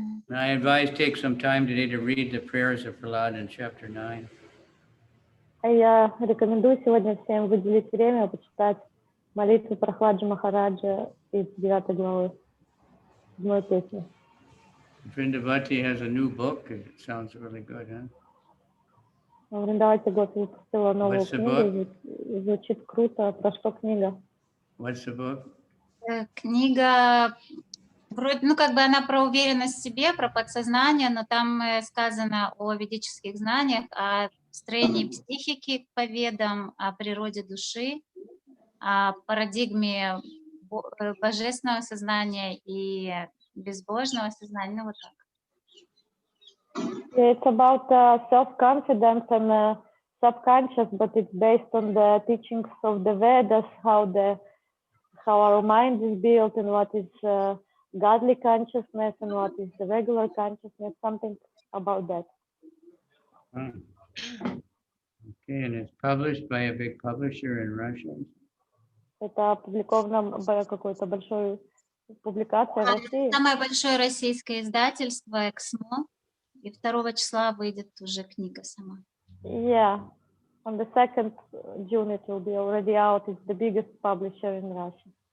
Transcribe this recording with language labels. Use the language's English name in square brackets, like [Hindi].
[English] I advise take some time today to read the prayers of Prahlad in chapter 9. [Russian] Я рекомендую сегодня всем выделить время и почитать молитву Прахладжи Махараджа из 9 главы, 7 песни. [English] Vrindavati has a new book. It sounds really good, huh? [Russian] Вриндавати год выпустила новую [English] What's the [Russian] книгу, и звучит круто. Про что книга? [English] What's the book? [Russian] Книга, вроде, ну, как бы она про уверенность в себе, про подсознание, но там сказано о ведических знаниях, о строении психики по ведам, о природе души, о парадигме божественного сознания и безбожного сознания, ну, вот так. [English] Yeah, it's about self-confidence and subconscious, but it's based on the teachings of the Vedas, how our mind is built and what is godly consciousness and what is the regular consciousness, something about that. Oh. Okay, and it's published by a big publisher in Russia. [Russian] Это опубликовано какой-то большой публикацией в России. Самое большое российское издательство «Эксмо», и 2 числа выйдет уже книга сама. [English] Yeah, on the 2nd June it will be already out. It's the biggest publisher in Russia.